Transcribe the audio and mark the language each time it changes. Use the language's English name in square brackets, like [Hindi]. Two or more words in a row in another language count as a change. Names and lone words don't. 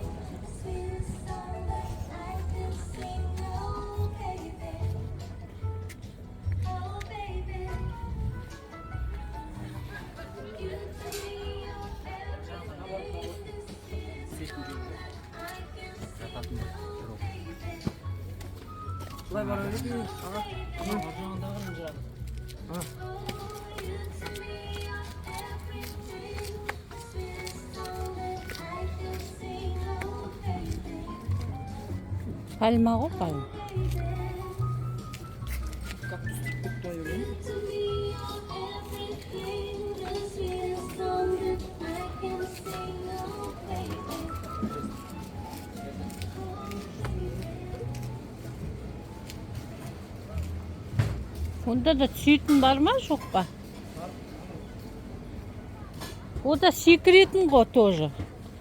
[English] The sweetest song that I can sing. Oh, baby. Oh, baby. You to me are everything. The sweetest song that I can sing. Oh, baby. [Kazakh] Былай бара береді аға. Жағындағы жүреді. А, [English] Oh, you to me are everything. The sweetest song that I can sing. Oh, baby. [Kazakh] Пальма ғой, пальма. кактус тиктік той өлең. [English] To me are everything. The sweetest song that I can sing. Oh, baby. [Kazakh] Онда да түсетін бар ма, жоқ па? О да секіретін ғой тоже.